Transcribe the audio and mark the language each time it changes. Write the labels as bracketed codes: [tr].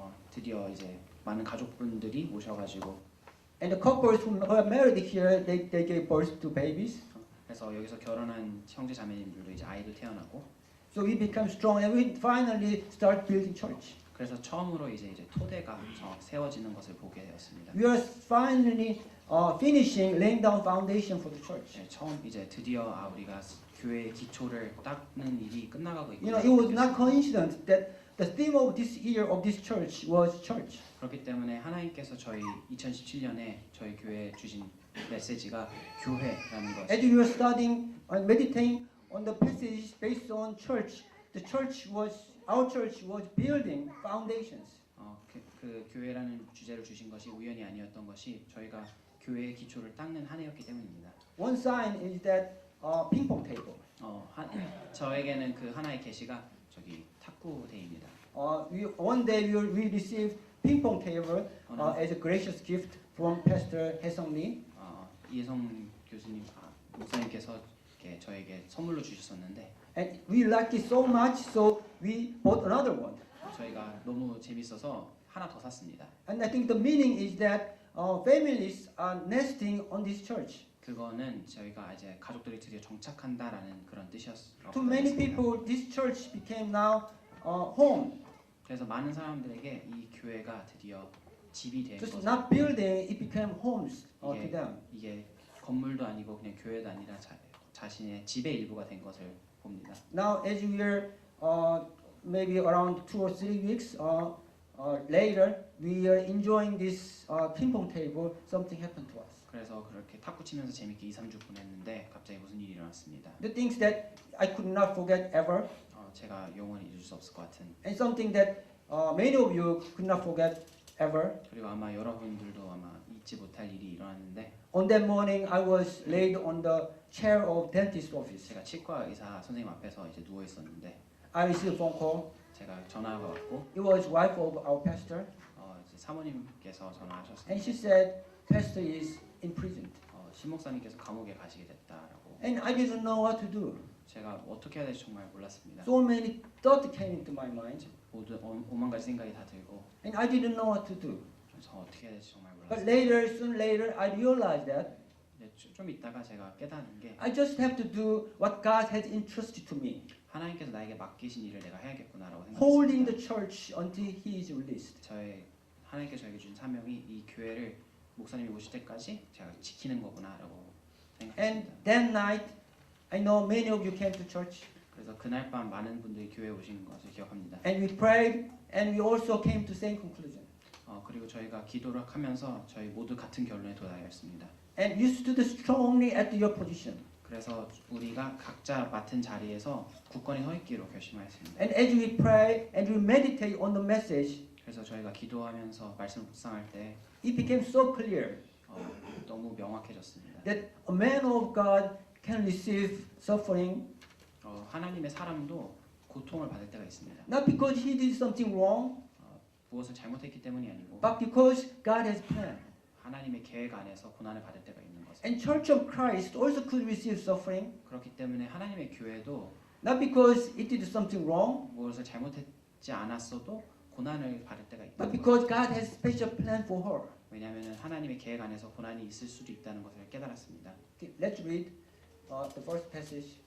[ko] 드디어 이제 많은 가족분들이 오셔가지고 [en] and the couples who are married here, they gave birth to babies. [ko] 그래서 여기서 결혼한 형제 자매님들도 이제 아이도 태어나고 [en] So we became strong, and we finally start building church. [ko] 그래서 처음으로 이제 토대가 세워지는 것을 보게 되었습니다. [en] We are finally finishing laying down foundation for the church. [ko] 네, 처음 이제 드디어 우리가 교회의 기초를 닦는 일이 끝나가고 있고. [en] You know, it was not coincidence that the theme of this year of this church was church. [ko] 그렇기 때문에 하나님께서 저희 2017년에 저희 교회에 주신 메시지가 교회라는 것. [en] As we were studying and meditating on the passage based on church, our church was building foundations. [ko] 그 교회라는 주제를 주신 것이 우연이 아니었던 것이 저희가 교회의 기초를 닦는 한 해였기 때문입니다. [en] One sign is that ping pong table. [ko] 저에게는 그 하나의 계시가 저기 탁구대입니다. [en] One day we received ping pong table as a gracious gift from Pastor Haesung Lee. [ko] 이혜성 교수님 목사님께서 저에게 선물로 주셨었는데 [en] And we liked it so much, so we bought another one. [ko] 저희가 너무 재밌어서 하나 더 샀습니다. [en] And I think the meaning is that families are nesting on this church. [ko] 그거는 저희가 이제 가족들이 드디어 정착한다라는 그런 뜻이었어요. [en] To many people, this church became now home. [ko] 그래서 많은 사람들에게 이 교회가 드디어 집이 된 [en] Just [ko] 것을 [en] not building, it became homes to them. [ko] 이게 건물도 아니고 그냥 교회도 아니라 자신의 집의 일부가 된 것을 봅니다. [en] Now, as we are maybe around 2 or 3 weeks later, we are enjoying this ping pong table. Something happened to us. [ko] 그래서 그렇게 탁구 치면서 재밌게 2-3주 보냈는데 갑자기 무슨 일이 일어났습니다. [en] The things that I could not forget ever, [ko] 제가 영원히 잊을 수 없을 것 같은. [en] and something that many of you could not forget ever. [ko] 그리고 아마 여러분들도 아마 잊지 못할 일이 일어났는데. [en] On that morning, I was laid on the chair of dentist office. [ko] 제가 치과 의사 선생님 앞에서 이제 누워 있었는데. [en] I received a phone call. [ko] 제가 전화가 왔고. [en] It was wife of our pastor. [ko] 이제 사모님께서 전화하셨어요. [en] And she said, Pastor is imprisoned. [ko] 신 목사님께서 감옥에 가시게 됐다라고. [en] And I didn't know what to do. [ko] 제가 어떻게 해야 될지 정말 몰랐습니다. [en] So many thoughts came into my mind. [ko] 모두 오만 가지 생각이 다 들고. [en] And I didn't know what to do. [ko] 그래서 어떻게 해야 될지 정말 [en] But [ko] 몰랐어요. [en] soon later, I realized that [ko] 좀 있다가 제가 깨닫는 게 [en] I just have to do what God has entrusted to me. [ko] 하나님께서 나에게 맡기신 일을 내가 해야겠구나라고 [en] Holding [ko] 생각했습니다. [en] the church until He is released. [ko] 하나님께서 저에게 주신 사명이 이 교회를 목사님이 오실 때까지 제가 지키는 거구나라고 생각했습니다. [en] And that night, I know many of you came to church. [ko] 그래서 그날 밤 많은 분들이 교회에 오신 것을 기억합니다. [en] And we prayed, and we also came to same conclusion. [ko] 그리고 저희가 기도를 하면서 저희 모두 같은 결론에 도달했습니다. [en] And you stood strongly at your position. [ko] 그래서 우리가 각자 맡은 자리에서 굳건히 서 있기로 결심하였습니다. [en] And as we pray and we meditate on the message, [ko] 그래서 저희가 기도하면서 말씀을 묵상할 때 [en] it became so clear [ko] 너무 명확해졌습니다. [en] that a man of God can receive suffering [ko] 하나님의 사람도 고통을 받을 때가 있습니다. [en] not because he did something wrong, [ko] 무엇을 잘못했기 때문이 아니고 [en] but because God has planned. [ko] 하나님의 계획 안에서 고난을 받을 때가 있는 것을. [en] And Church of Christ also could receive suffering, [ko] 그렇기 때문에 하나님의 교회도 [en] not because it did something wrong, [ko] 무엇을 잘못했지 않았어도 고난을 받을 때가 있다. [en] but because God has special plan for her. [ko] 왜냐하면 하나님의 계획 안에서 고난이 있을 수도 있다는 것을 깨달았습니다. [en] Okay, let's read the first passage.